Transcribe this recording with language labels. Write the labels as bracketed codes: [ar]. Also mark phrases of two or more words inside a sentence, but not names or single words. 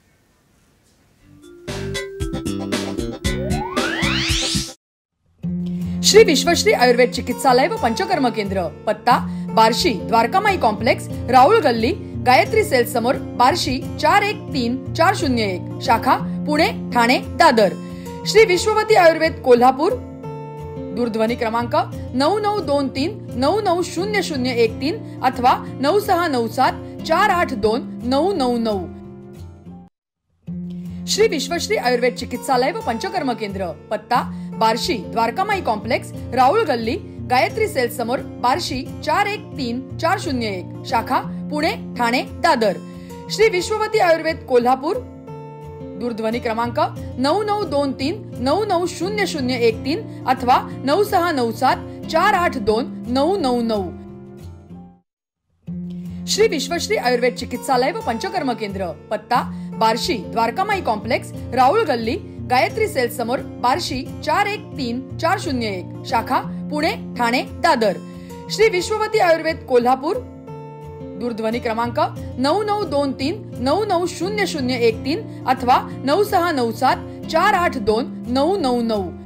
[mr] श्री विश्वश्री आयुर्वेद चिकित्सालय व पंचकर्म केंद्र, पत्ता बार्शी, द्वारकामाई कॉम्प्लेक्स, राहुल गल्ली, गायत्री सेल्स समोर, बार्शी 413401. शाखा पुणे, ठाणे, दादर. श्री विश्ववती आयुर्वेद कोल्हापूर. दूरध्वनी क्रमांक 9923990013 अथवा 9697482999. श्री विश्वश्री आयुर्वेद चिकित्सालय व पंचकर्म केंद्र, पत्ता बार्शी, द्वारकामाई कॉम्प्लेक्स, राहुल गल्ली, गायत्री सेल्स समोर बार्शी 413401 शाखा पुणे ठाणे दादर. श्री विश्ववती आयुर्वेद कोल्हापूर दूरध्वनी क्रमांक 9923990013 अथवा 9697482999. श्री विश्वश्री आयुर्वेद चिकित्सालय व पंचकर्म केंद्र पत्ता बार्शी द्वारकामाई कॉम्प्लेक्स राहुल गल्ली गायत्री सेल्स समोर बार्शी 413401 शाखा पुणे ठाणे दादर. श्री विश्ववती आयुर्वेद कोल्हापूर दूरध्वनी क्रमांक 9923990013 अथवा 9697482999.